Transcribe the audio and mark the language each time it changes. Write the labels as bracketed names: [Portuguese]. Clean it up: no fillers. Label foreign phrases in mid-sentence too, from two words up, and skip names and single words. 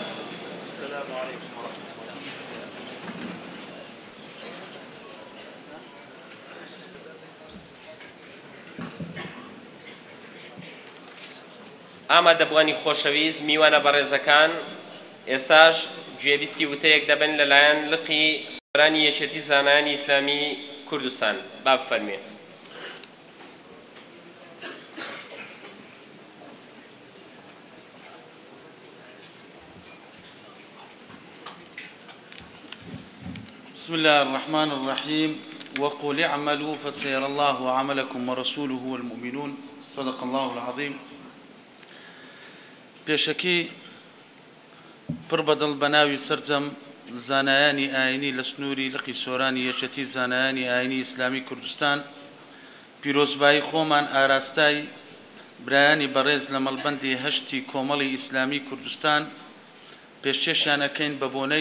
[Central Kurdish] ئامادەبوانی خۆشەویست میوانە بەڕێزەکان ئێستاش گوێبیستی وتەیەک دەبن لەلایەن لقی سەرانی یەکێتی زانایانی ئیسلامی کوردستان با بفەرمێ. [Arabic] بسم الله الرحمن الرحيم وقل اعملوا فسيرى الله عملكم ورسوله والمؤمنون صدق الله العظيم. [Central Kurdish] پێشەکی پڕ بەدڵ بە ناوی سەرجەم زانایانی ئاینی لە سنووری لقی سۆرانی یەکێتی زانایانی ئاینی ئیسلامی کوردستان پیرۆزبایی خۆمان ئاراستای برایانی بەڕێز لە مەڵبەندی هەشتی کۆمەڵی ئیسلامی کوردستان پێشکەشیانەکەین بە بۆنەی